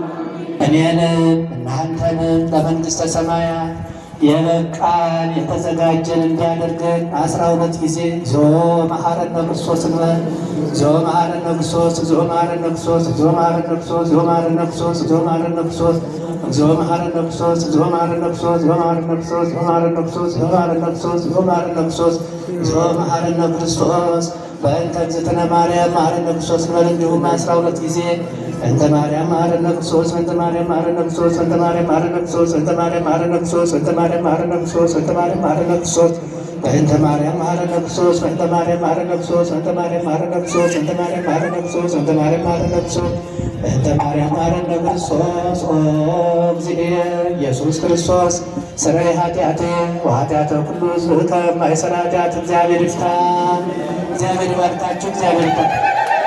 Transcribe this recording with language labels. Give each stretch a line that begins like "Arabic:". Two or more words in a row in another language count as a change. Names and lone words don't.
Amharic: እኔንም እናንተንም ለመንግሥተ ሰማያት የበቃን የተዘጋጀን እንዲያደርገን 12 ጊዜ
Geez: እግዚኦ መሐረነ ክርስቶስ እንበል። እግዚኦ መሐረነ ክርስቶስ፣ እግዚኦ መሐረነ ክርስቶስ፣ እግዚኦ መሐረነ ክርስቶስ፣ እግዚኦ መሐረነ ክርስቶስ፣ እግዚኦ መሐረነ ክርስቶስ፣ እግዚኦ መሐረነ ክርስቶስ፣ እግዚኦ መሐረነ ክርስቶስ፣ እግዚኦ መሐረነ ክርስቶስ፣ እግዚኦ መሐረነ ክርስቶስ፣ እግዚኦ መሐረነ ክርስቶስ፣ እግዚኦ መሐረነ ክርስቶስ፣ እግዚኦ መሐረነ ክርስቶስ በእንተ እግዝእትነ ማርያም መሐረነ ክርስቶስ
Amharic: እንበል። እንዲሁም 12 ጊዜ
Geez: እንተ ማርያም መሐረነ ክርስቶስ፣ እንተ ማርያም መሐረነ ክርስቶስ፣ እንተ ማርያም መሐረነ ክርስቶስ፣ እንተ ማርያም መሐረነ ክርስቶስ፣ እንተ ማርያም መሐረነ ክርስቶስ፣ እንተ ማርያም መሐረነ ክርስቶስ፣ በእንተ ማርያም መሐረነ ክርስቶስ፣ በእንተ ማርያም መሐረነ ክርስቶስ፣ እንተ ማርያም መሐረነ ክርስቶስ፣ እንተ ማርያም መሐረነ ክርስቶስ፣ እንተ ማርያም መሐረነ ክርስቶስ፣ በእንተ ማርያም መሐረነ ክርስቶስ። ኦ እግዚእየ ኢየሱስ ክርስቶስ ስረይ ኃጢአቴ ወኃጢአተ ኩሉ ሕዝብ
Amharic: ከማይሠራ ኃጢአት እግዚአብሔር ይፍታ። እግዚአብሔር ይባርካችሁ። እግዚአብሔር ይባርካችሁ።